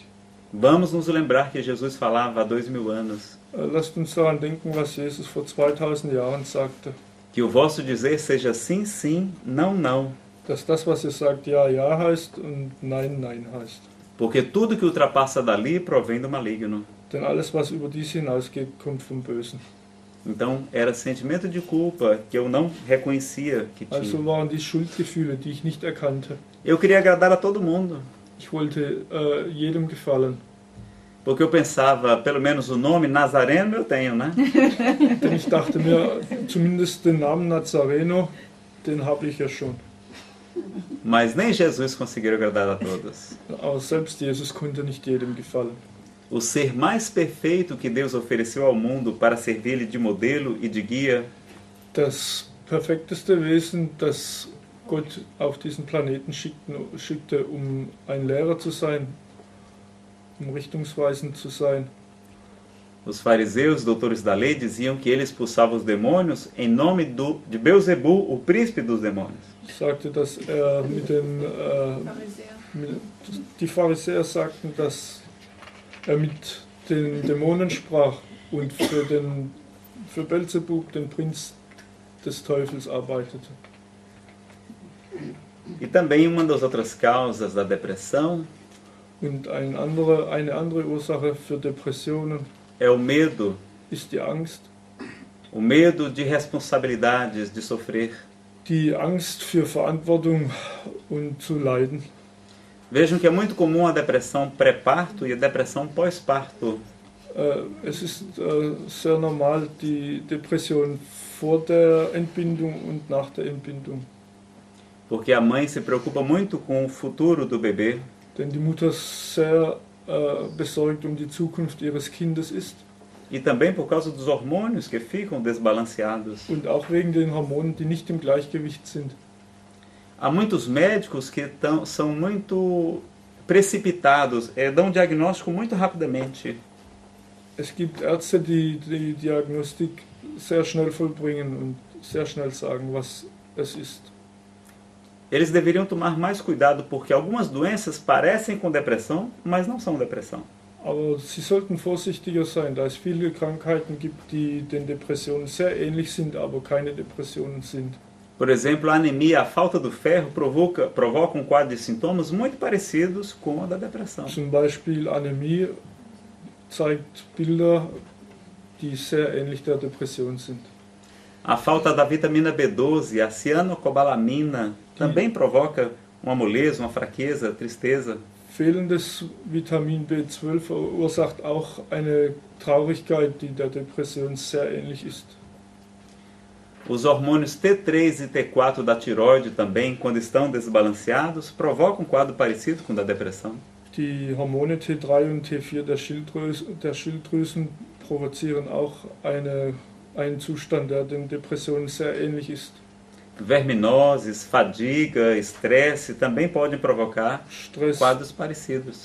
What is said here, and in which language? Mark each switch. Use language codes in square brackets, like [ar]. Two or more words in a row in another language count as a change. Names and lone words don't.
[pt] Vamos nos lembrar que Jesus falava há 2000 anos. [de] Lasst uns daran denken, was Jesus vor 2000 Jahren sagte. [pt] Que o vosso dizer seja sim, sim, não, não. [de] Dass das, was ihr sagt, ja, ja heißt und nein, nein heißt. [pt] Porque tudo que ultrapassa dali provém do maligno. [de] Denn alles, was über dies hinausgeht, kommt vom Bösen. [pt] Então era sentimento de culpa que eu não reconhecia que tinha. [de] Also waren dies Schuldgefühle, die ich nicht erkannte. [pt] Eu queria agradar a todo mundo. [de] Ich wollte jedem gefallen. [pt] Porque eu pensava, pelo menos o nome Nazareno eu tenho, né? [de] Denn ich dachte mir, zumindest den Namen Nazareno, den habe ich ja schon. [pt] Mas nem Jesus conseguiu agradar a todos. [de] Aber selbst Jesus konnte nicht jedem gefallen. [pt] O ser mais perfeito que Deus ofereceu ao mundo para servir-lhe de modelo e de guia [de] Das perfekteste Wesen, das Gott auf diesen Planeten schickte, um ein Lehrer zu sein, um richtungsweisend zu sein. [pt] Os fariseus, doutores da lei, diziam que ele expulsava os demônios em nome de Beelzebul, o príncipe dos demônios. [de] Sagte, dass die Pharisäer sagten, dass mit den Dämonen sprach und für Beelzebub, den Prinz des Teufels, arbeitete. [pt] E também uma das outras causas da depressão [de] Und eine andere Ursache für Depressionen [pt] é o medo. [de] ist die Angst. [pt] O medo de responsabilidades, de sofrer. [de] Die Angst für Verantwortung und zu leiden. [pt] Vejam que é muito comum a depressão pré-parto e a depressão pós-parto. [de] Es ist sehr normal, die Depression vor der Entbindung und nach der Entbindung. [pt] Porque a mãe se preocupa muito com o futuro do bebê. [de] Denn die Mutter sehr besorgt um die Zukunft ihres Kindes ist. [pt] E também por causa dos hormônios que ficam desbalanceados. [de] Und auch wegen den Hormonen, die nicht im Gleichgewicht sind. [pt] Há muitos médicos que são muito precipitados, dão diagnóstico muito rapidamente. [de] Es gibt Ärzte, die die Diagnostik sehr schnell vollbringen und sehr schnell sagen, was es ist. [pt] Eles deveriam tomar mais cuidado porque algumas doenças parecem com depressão, mas não são depressão. [de] Aber sie sollten vorsichtiger sein, da es viele Krankheiten gibt, die den Depressionen sehr ähnlich sind, aber keine Depressionen sind. [pt] Por exemplo, a anemia, a falta do ferro, provoca um quadro de sintomas muito parecidos com a da depressão. [de] Zum Beispiel Anämie zeigt Bilder, die sehr ähnlich der Depression sind. [pt] A falta da vitamina B12, a cianocobalamina, também provoca uma moleza, uma fraqueza, tristeza. [de] Fehlendes Vitamin B12 verursacht auch eine Traurigkeit, die der Depression sehr ähnlich ist. [pt] Os hormônios T3 e T4 da tireoide também, quando estão desbalanceados, provocam um quadro parecido com o da depressão. [de] Die Hormone T3 und T4 der Schilddrüsen provozieren auch einen Zustand, der den Depressionen sehr ähnlich ist. [pt] Verminoses, fadiga, estresse também podem provocar quadros parecidos.